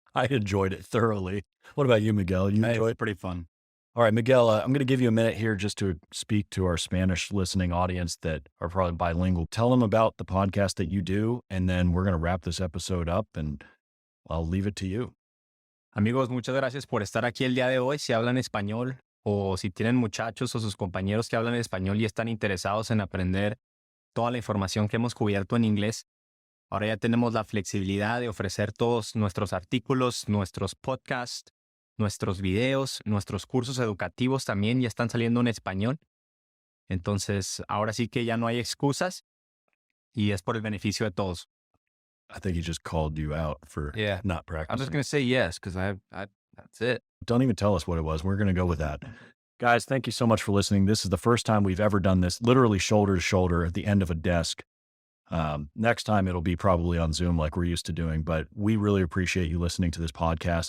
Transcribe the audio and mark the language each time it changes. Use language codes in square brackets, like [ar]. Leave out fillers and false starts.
[en] I enjoyed it thoroughly. What about you, Miguel? You enjoy it? Pretty fun. All right, Miguel, I'm going to give you a minute here just to speak to our Spanish listening audience that are probably bilingual. Tell them about the podcast that you do, and then we're going to wrap this episode up, and I'll leave it to you. [es] Amigos, muchas gracias por estar aquí el día de hoy. Si hablan español o si tienen muchachos o sus compañeros que hablan español y están interesados en aprender toda la información que hemos cubierto en inglés, ahora ya tenemos la flexibilidad de ofrecer todos nuestros artículos, nuestros podcasts, nuestros videos, nuestros cursos educativos también ya están saliendo en español. Entonces, ahora sí que ya no hay excusas y es por el beneficio de todos. [en] I think he just called you out for not practicing. I'm just going to say yes because that's it. Don't even tell us what it was. We're going to go with that. Guys, thank you so much for listening. This is the first time we've ever done this, literally shoulder to shoulder at the end of a desk. Next time it'll be probably on Zoom like we're used to doing, but we really appreciate you listening to this podcast.